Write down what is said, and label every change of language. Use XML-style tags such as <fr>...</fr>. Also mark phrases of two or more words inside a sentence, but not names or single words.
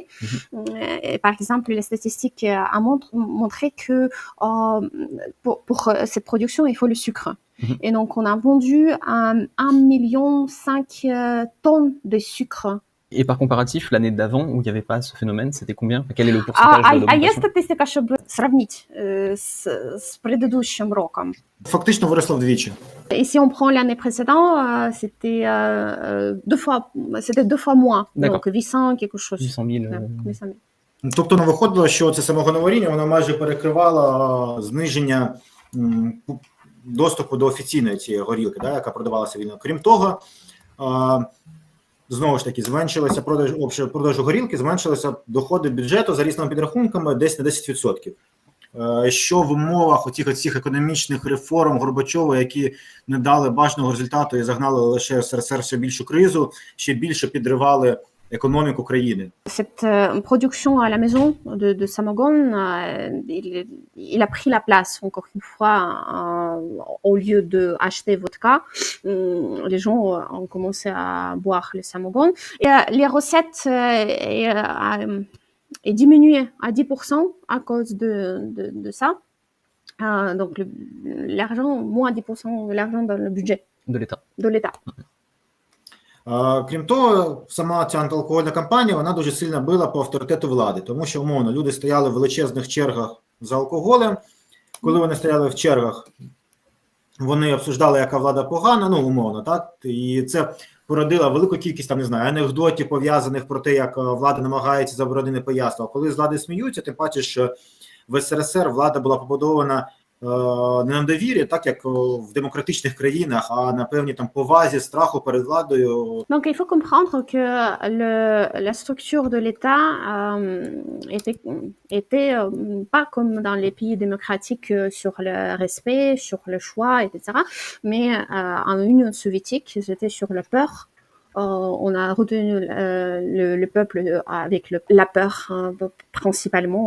<fr>Et par exemple, les statistiques ont montré que pour cette production, il faut le sucre. Et donc, on a vendu 1,5 million tonnes de sucre. Et par comparatif, l'année d'avant, où il n'y avait pas ce phénomène, c'était combien? Quel est le pourcentage de</fr> <uk>Є</uk> <fr>l'augmentation?</fr> <uk>статистика, щоб сравнити з предыдущим роком. Фактично виросло вдвічі.</uk> <fr>Et si on prend l'année précédente, c'était 2 fois moins. D'accord. Donc 800 quelque chose. 800 000. 800 000.</fr> <uk>Тобто виходило, що це самогоноваріння, воно майже перекривало зниження доступу до офіційної цієї горілки, да, яка продавалася вільно. Крім того, знову ж таки, зменшилося продажу горілки, зменшилися доходи бюджету за різними підрахунками десь на 10%. Що в умовах оцих економічних реформ Горбачова, які не дали бажаного результату і загнали лише СРСР ще більшу кризу, ще більше підривали економіку країни.</uk> <fr>Cette production à la maison de Samogon, il a pris la place, encore une fois, au lieu d'acheter vodka, les gens ont commencé à boire le Samogon. Et les recettes est diminué à 10% à cause de ça. Donc l'argent, moins 10% de l'argent dans le budget de l'État.</fr> <uk>Крім того, сама ця антиалкогольна кампанія, вона дуже сильно била по авторитету влади, тому що, умовно, люди стояли в величезних чергах за алкоголем. Коли вони стояли в чергах, вони обсуждали, яка влада погана, ну, умовно, так? І це породило велику кількість, там, не знаю, анекдотів, пов'язаних про те, як влада намагається заборонити непоясство. А коли з влади сміються, тим паче, що в СРСР влада була побудована не на довірі, так як в демократичних країнах, а на певній там повазі, страху перед владою.</uk> <fr>Donc il faut comprendre que la structure de l'État était pas comme dans les pays démocratiques sur le respect, sur le choix, etc. Mais en Union soviétique, c'était sur la peur. On a retenu le peuple avec la peur principalement.</fr>